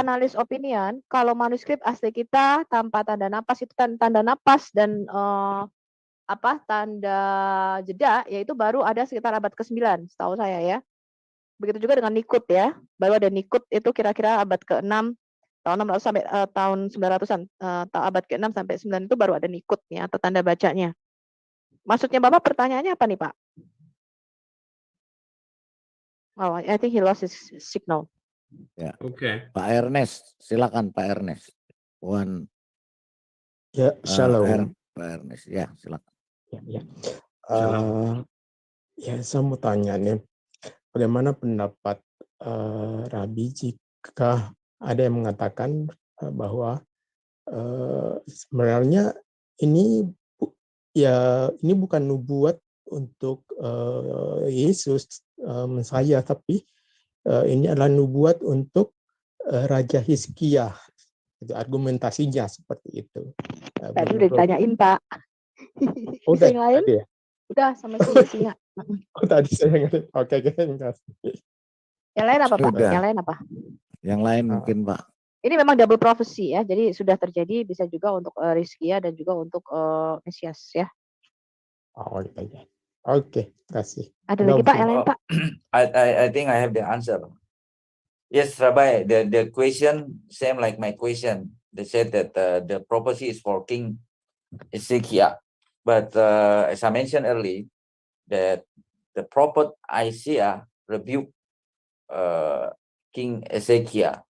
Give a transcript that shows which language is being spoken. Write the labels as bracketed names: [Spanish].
[English] analis opinion, [Indonesian] kalau manuskrip asli kita tanpa tanda napas itu tanda napas dan tanda jeda, yaitu baru ada sekitar abad ke-9, setahu saya ya. Begitu juga dengan nikut ya, baru ada nikut itu kira-kira abad ke-6, tahun 600 sampai tahun 900-an, abad ke-6 sampai 9 itu baru ada nikutnya atau tanda bacanya. Maksudnya Bapak pertanyaannya apa nih, Pak? [English] Oh, I think he lost his signal. [Indonesian] Ya. Okay. Pak Ernest, silakan Pak Ernest. Ya, shalom. Pak Ernest, ya silakan. Ya. Shalom. Ya, saya mau tanya nih, bagaimana pendapat Rabbi jika ada yang mengatakan bahwa sebenarnya ini bukan nubuat untuk Yesus Mesias, tapi ini adalah nubuat untuk Raja Hizkia. Itu argumentasinya seperti itu. Tadi udah ditanyain, Pak. Oh, yang lain? tadi ya? Udah sama singa. Oh, tadi saya ngerti. Oke, terima kasih. Yang lain apa, Pak? Sudah. Yang lain apa? Yang lain mungkin, Pak. Ini memang double prophecy ya. Jadi sudah terjadi, bisa juga untuk Hizkia dan juga untuk Mesias ya. Oh, iya. Oke, kasih. Ada lagi, Pak? Yang lain, Pak? [English] I think I have the answer. Yes, Rabbi, the question same like my question. They said that the prophecy is for King Ezekiel, but as I mentioned earlier, that the prophet Isaiah rebuked King Ezekiel.